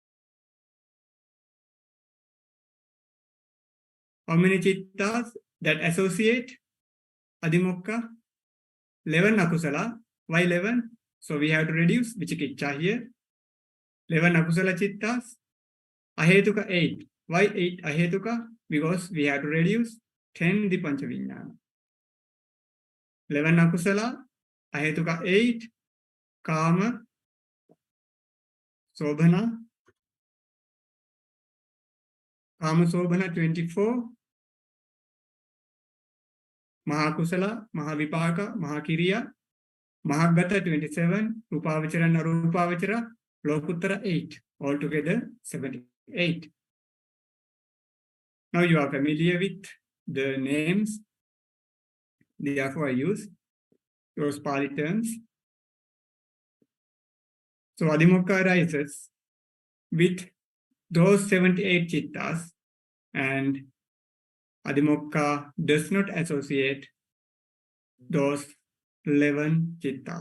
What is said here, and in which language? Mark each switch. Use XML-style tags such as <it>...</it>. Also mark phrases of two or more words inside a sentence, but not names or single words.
<en>How many chittas that associate Adhimokha? 11 akusala. Why 11? So we have to reduce Vichikicca here.</en> <pi>11 akusala chittas. Ahetuka 8.</pi> <en>Why 8 ahetuka? Because we have to reduce 10 the</en> <pi>Pancha Vijnana. 11 akusala. Ahetuka 8. Kama. Sobhana. Kama Sobhana 24. Mahakusala, Mahavipaka, Mahakiriya, Mahagata 27, Rupavachara and Arupavachara, Lokuttara 8,</pi> <en>altogether 78. Now you are familiar with the names, therefore I use those Pali terms. So Adhimokha arises with those 78 chittas, and Adhimokha does not associate those 11 chittas.</en>